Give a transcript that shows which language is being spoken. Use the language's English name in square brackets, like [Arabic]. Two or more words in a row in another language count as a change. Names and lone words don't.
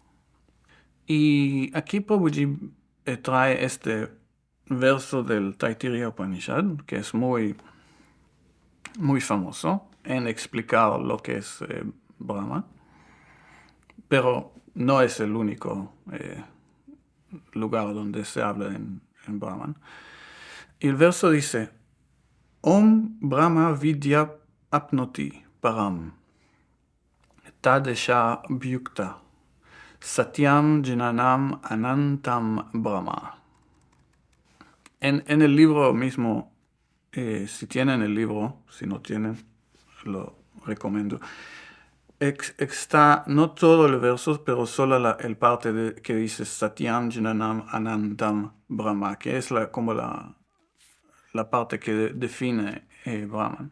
[Spanish] Y aquí Prabhuji trae este verso del Taittiriya Upanishad, que es muy, muy famoso en explicar lo que es Brahma, pero no es el único lugar donde se habla en Brahman. Y el verso dice, [Sanskrit] ओं ब्रह्म विद्या आप्नोति परं तदेषा भ्युक्ता सत्यं ज्ञानं अनन्तं ब्रह्म. [Spanish] En el libro mismo, si tienen el libro, si no tienen, lo recomiendo. Está no todo el verso, pero solo el parte que dice [Sanskrit] सत्यं ज्ञानं अनन्तं ब्रह्म, [Spanish] que es como la parte que define Brahman.